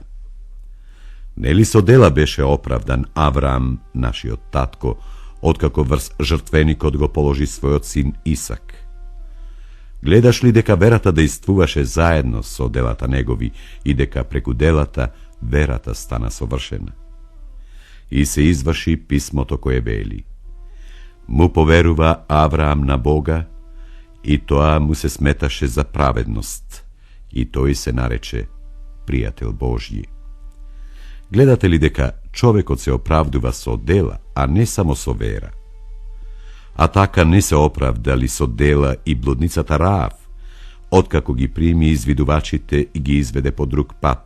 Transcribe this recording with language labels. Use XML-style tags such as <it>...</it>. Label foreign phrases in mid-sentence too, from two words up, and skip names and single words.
<mk>Нели со дела беше оправдан Авраам, нашиот татко, откако врз жртвеникот го положи својот син Исак? Гледаш ли дека верата действуваше заедно со делата негови и дека преку делата верата стана совршена? И се изврши писмото кое вели: Му поверува Аврам на Бога и тоа му се сметаше за праведност и то се нарече пријател Божји. Гледате ли дека човекот се оправдува со дела, а не само со вера? А така не се оправдали со дела и блудницата Раав, откако ги прими извидувачите и ги изведе по друг пат.</mk>